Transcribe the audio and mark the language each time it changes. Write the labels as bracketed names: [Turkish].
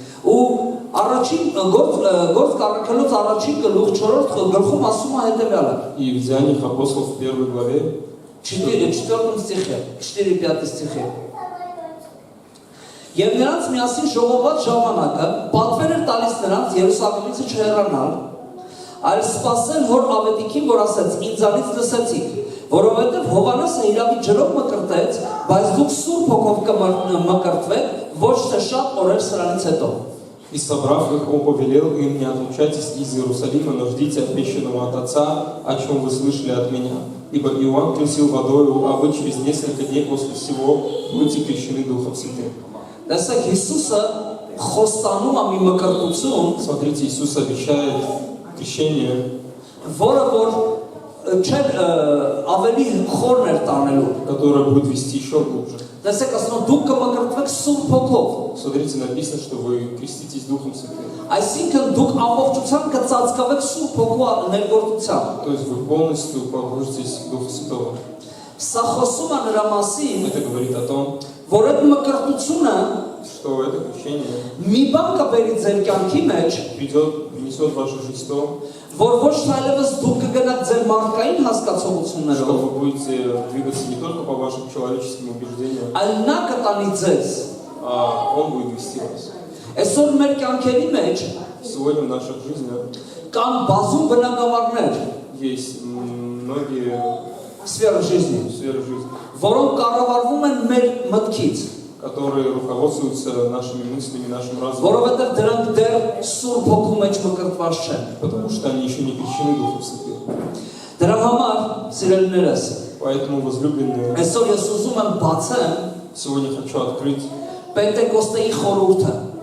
[Armenian] Ու առաջին գործ կառաքելոց առաջին գլուխ 4 գլխում ասում է հետևյալը։ [Russian] И в Деяниях апостолов в 1 главе 4 стихе, 4-5 стихе։ [Armenian] Եվ նրանց միասին ժողոված ժամանակը պատվեր էր տալիս նրանց Երուսաղեմից չհեռանալ, այլ սպասել հոր ավետիքին, որ ասեց. ինձանից լսեցիք, որովհետև Հովհաննեսը իրավի ջրով մկրտեց, բայց դուք Սուրբ Հոգով կմկրտվեք, ոչ թե շատ օրեր սրանից հետո։ [Russian] И собрав их, Он повелел им: не отлучайтесь из Иерусалима, но ждите обещанного от Отца, о чем вы слышали от меня. Ибо Иоанн крестил водою, а вы через несколько дней после всего будете крещены Духом Святым. [Armenian] Տեսեք, Հիսուսը խոստանում է մի մկրտություն, [Russian] Смотрите, Иисус обещает крещение, [Armenian] որը որ չէ ավելի խորն էր տանելու։ [Russian] которое будет вести еще глубже. [Armenian] Տեսեք, ասում է դուք կմկրտվեք Սուրբ Հոգով։ [Russian] Смотрите, написано, что вы креститесь Духом Святым. [Armenian] Այսինքն դուք ամբողջությամբ կծածկվեք Սուրբ Հոգու ներգործությամբ։ [Russian] То есть вы полностью погрузитесь в Духа Святого. [Armenian] Սա խոսում է նրա մասին, [Russian] Это говорит о том, [Armenian] որ այդ մկրտությունը [Russian] что это крещение [Armenian] մի բան կբերի ձեր կյանքի մեջ, [Russian] принесет в вашу жизнь то, [Armenian] որ ոչ թե այլևս դուք կգնաք ձեր մարդկային [Russian] что [Armenian] հասկացություններով, [Russian] вы будете двигаться не только по вашим человеческим убеждениям, [Armenian] այլ նա կտանի ձեզ։ [Russian] а Он будет вести вас. [Armenian] Այսօր մեր կյանքերի մեջ [Russian] Сегодня в наших жизнях [Armenian] կան բազում բնագավառներ [Russian] есть многие սֆերա жизни, сферы жизни, [Armenian] որոնք կառավարվում են մեր մտքից։ [Russian] которые руководствуются нашими мыслями, нашим разумом, [Armenian] Որովհետև դրանք դեռ Սուրբ Հոգու մեջ մկրտված չեն։ [Russian] потому что они еще не крещены Духом Святым. [Armenian] Դրա համար, սիրելիներս, [Russian] Поэтому, возлюбленные, [Armenian] այսօր ես ուզում եմ բացեմ [Russian] сегодня хочу открыть [Armenian] Պենտեկոստեի խորհուրդը,